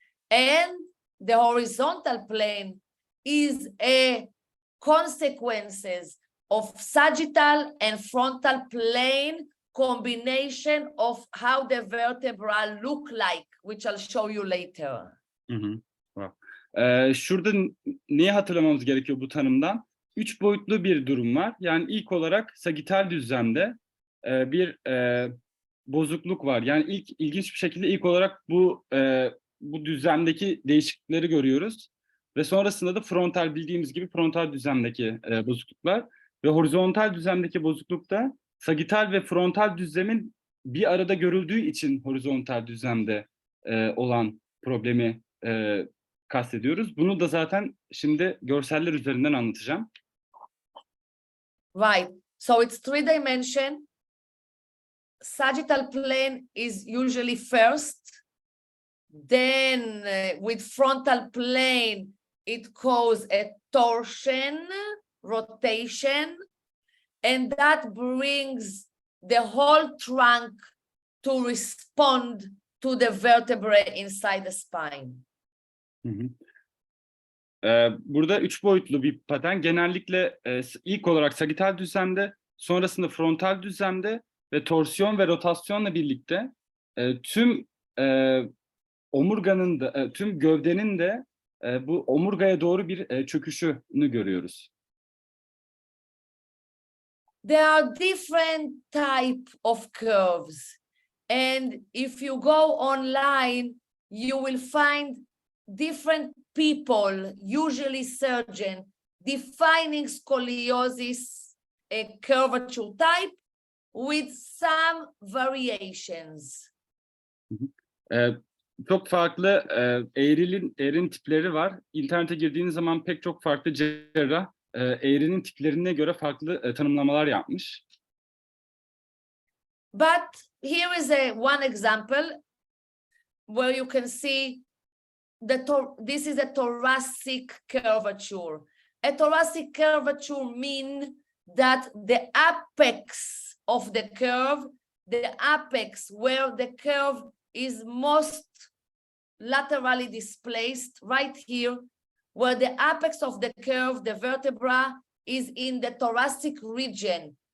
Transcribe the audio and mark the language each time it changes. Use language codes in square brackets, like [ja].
[en] And the horizontal plane is a consequences of sagittal and frontal plane combination of how the vertebra look like, which I'll show you later. Wow. [tr] Şurada neyi hatırlamamız gerekiyor bu tanımdan? 3 boyutlu bir durum var. Yani ilk olarak sagittal düzlemde bir bozukluk var. Yani ilginç bir şekilde ilk olarak bu düzlemdeki değişiklikleri görüyoruz ve sonrasında da frontal, bildiğimiz gibi frontal düzlemdeki bozukluklar ve horizontal düzlemdeki bozuklukta sagittal ve frontal düzlemin bir arada görüldüğü için horizontal düzlemde olan problemi kastediyoruz. Bunu da zaten şimdi görseller üzerinden anlatacağım. [en] Right. So it's 3-dimension. Sagittal plane is usually first. Then with frontal plane, it causes a torsion, rotation, and that brings the whole trunk to respond to the vertebrae inside the spine. [tr] Burada 3 boyutlu bir patern. Genellikle ilk olarak sagittal düzlemde, sonrasında frontal düzlemde ve torsiyon ve rotasyonla birlikte tüm omurganın da, tüm gövdenin de bu omurgaya doğru bir çöküşünü görüyoruz. [en] There are different type of curves, and if you go online, you will find different people, usually surgeon, defining scoliosis a curvature type with some variations. [tr] Çok farklı eğrinin tipleri var. İnternete girdiğiniz zaman pek çok farklı cerrah eğrinin tiplerine göre farklı tanımlamalar yapmış. [en] But here is one example where you can see this is a thoracic curvature. A thoracic curvature means that the apex of the curve, the apex where the curve is most laterally displaced, right here, where the apex of the curve, the vertebra, is in the thoracic region.